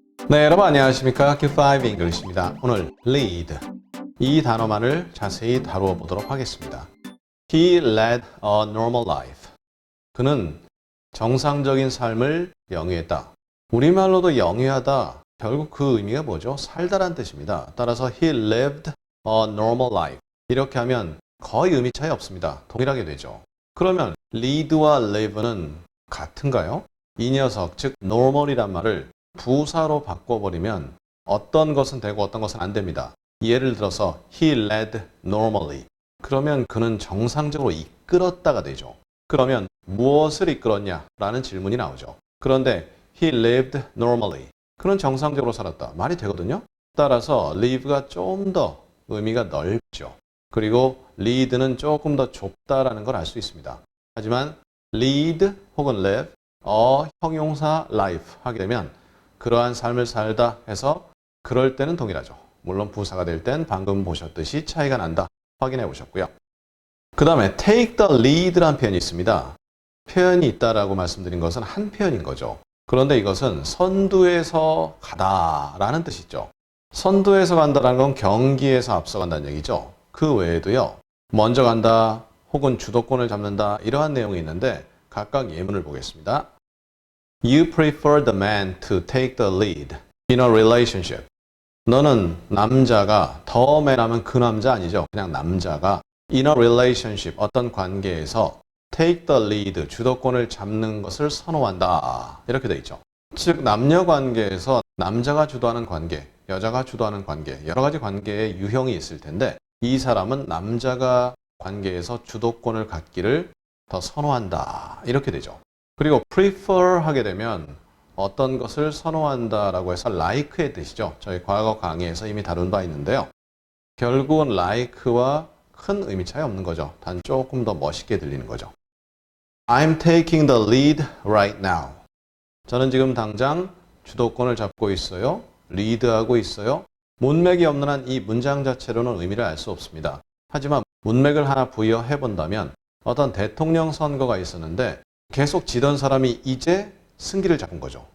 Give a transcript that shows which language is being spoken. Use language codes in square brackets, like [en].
[ko] 네, 여러분 안녕하십니까? 학교 5 English입니다. 오늘 lead 이 단어만을 자세히 다루어 보도록 하겠습니다. [en] He led a normal life. [ko] 그는 정상적인 삶을 영위했다. 우리말로도 영위하다. 결국 그 의미가 뭐죠? 살다란 뜻입니다. 따라서 [en] he lived a normal life. [ko] 이렇게 하면 거의 의미 차이 없습니다. 동일하게 되죠. 그러면 lead와 live는 같은가요? 이 녀석, 즉 normal이란 말을 부사로 바꿔버리면 어떤 것은 되고 어떤 것은 안 됩니다. [en] 예를 들어서 he led normally. [ko] 그러면 그는 정상적으로 이끌었다가 되죠. 그러면 무엇을 이끌었냐? 라는 질문이 나오죠. [en] 그런데 he lived normally. [ko] 그는 정상적으로 살았다. 말이 되거든요. 따라서 live가 좀 더 의미가 넓죠. 그리고 lead는 조금 더 좁다라는 걸 알 수 있습니다. 하지만 lead 혹은 live, 형용사 life 하게 되면 그러한 삶을 살다 해서 그럴 때는 동일하죠. 물론 부사가 될 땐 방금 보셨듯이 차이가 난다. 확인해 보셨고요. 그 다음에 take the lead라는 표현이 있습니다. 표현이 있다라고 말씀드린 것은 한 표현인 거죠. 그런데 이것은 선두에서 가다라는 뜻이죠. 선두에서 간다라는 건 경기에서 앞서간다는 얘기죠. 그 외에도요. 먼저 간다 혹은 주도권을 잡는다 이러한 내용이 있는데 각각 예문을 보겠습니다. [en] You prefer the man to take the lead in a relationship. [ko] 너는 남자가, the man 하면 그 남자 아니죠. 그냥 남자가 in a relationship, 어떤 관계에서 take the lead, 주도권을 잡는 것을 선호한다. 이렇게 돼 있죠. 즉 남녀 관계에서 남자가 주도하는 관계, 여자가 주도하는 관계, 여러 가지 관계의 유형이 있을 텐데 이 사람은 남자가 관계에서 주도권을 갖기를 더 선호한다. 이렇게 되죠. 그리고 prefer 하게 되면 어떤 것을 선호한다라고 해서 like의 뜻이죠. 저희 과거 강의에서 이미 다룬 바 있는데요. 결국은 like와 큰 의미 차이 없는 거죠. 단 조금 더 멋있게 들리는 거죠. [en] I'm taking the lead right now. [ko] 저는 지금 당장 주도권을 잡고 있어요. 리드하고 있어요. 문맥이 없는 한 이 문장 자체로는 의미를 알 수 없습니다. 하지만 문맥을 하나 부여해 본다면 어떤 대통령 선거가 있었는데 계속 지던 사람이 이제 승기를 잡은 거죠.